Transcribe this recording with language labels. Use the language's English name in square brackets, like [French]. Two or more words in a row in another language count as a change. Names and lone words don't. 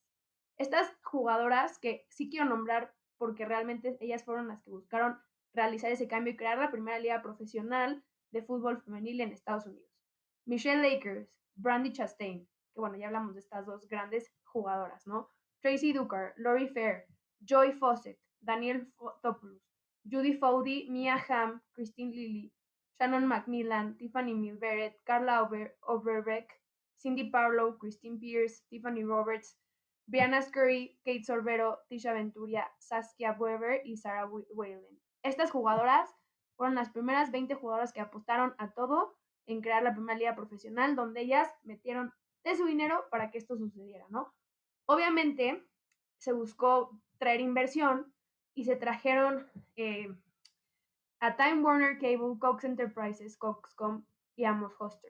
[Spanish] Estas jugadoras que sí quiero nombrar porque realmente ellas fueron las que buscaron realizar ese cambio y crear la primera liga profesional de fútbol femenil en Estados Unidos. Michelle Lakers, Brandy Chastain, que bueno, ya hablamos de estas dos grandes jugadoras, ¿no? Tracy Ducar, Lori Fair, Joy Fawcett, Daniel Topoulos, Judy Foudy, Mia Hamm, Christine Lilly, Shannon Macmillan, Tiffany Milberet, Carla Overbeck, Cindy Parlow, Christine Pierce, Tiffany Roberts, Brianna Scurry, Kate Sorbero, Tisha Venturia, Saskia Weber y Sarah Whalen. Estas jugadoras fueron las primeras 20 jugadoras que apostaron a todo en crear la primera liga profesional, donde ellas metieron de su dinero para que esto sucediera, ¿no? Obviamente se buscó traer inversión y se trajeron a Time Warner Cable, Cox Enterprises, Coxcom y Amos Hoster.